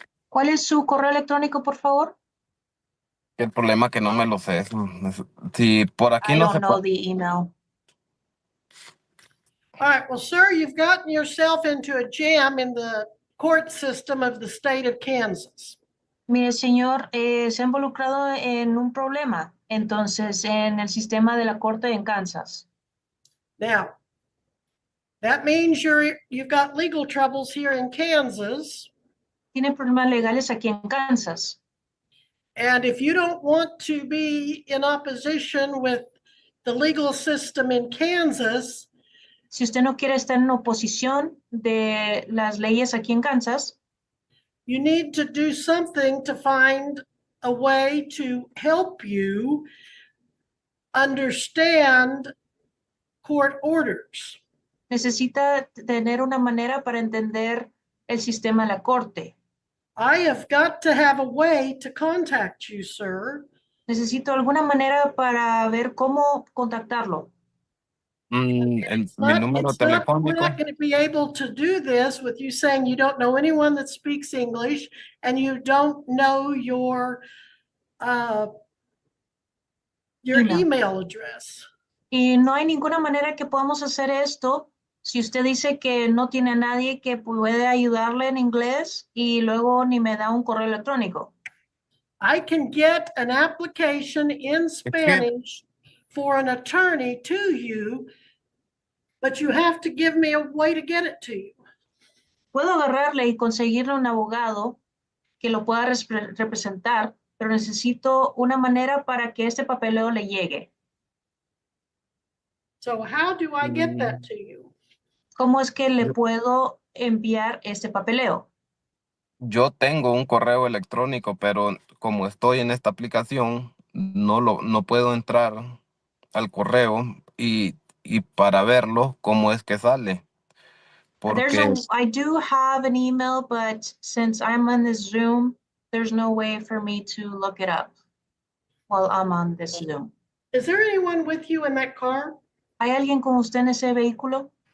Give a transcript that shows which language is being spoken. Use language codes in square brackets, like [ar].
[es] ¿Cuál es su correo electrónico, por favor? El problema es que no me lo sé. Si por aquí [en] I [es] no se [en] don't know [es] puede, [en] the email. All right, well, sir, you've gotten yourself into a jam in the court system of the state of Kansas. [es] Mire, señor, se ha involucrado en un problema, entonces, en el sistema de la corte en Kansas. [en] Now, that means you've got legal troubles here in Kansas. [es] Tiene problemas legales aquí en Kansas. [en] And if you don't want to be in opposition with the legal system in Kansas, [es] Si usted no quiere estar en oposición de las leyes aquí en Kansas, [en] you need to do something to find a way to help you understand court orders. [es] necesita tener una manera para entender el sistema de la corte. [en] I have got to have a way to contact you, sir. [es] Necesito alguna manera para ver cómo contactarlo. Mi número [en] We're [es] telefónico. [en] not going to be able to do this with you saying you don't know anyone that speaks English and you don't know your email address. [es] Y no hay ninguna manera que podamos hacer esto si usted dice que no tiene a nadie que puede ayudarle en inglés y luego ni me da un correo electrónico. [en] I can get an application in Spanish for an attorney to you, but you have to give me a way to get it to you. [es] Puedo agarrarle y conseguirle un abogado que lo pueda representar, pero necesito una manera para que este papeleo le llegue. [en] So how do I get that to you? [es] ¿Cómo es que le puedo enviar este papeleo? Yo tengo un correo electrónico, pero como estoy en esta aplicación, no puedo entrar al correo y para verlo, cómo es que sale. Porque [en] I do have an email, but since I'm on this Zoom, there's no way for me to look it up while I'm on this Zoom. Is there anyone with you in that car? [es] ¿Hay alguien con usted en ese vehículo?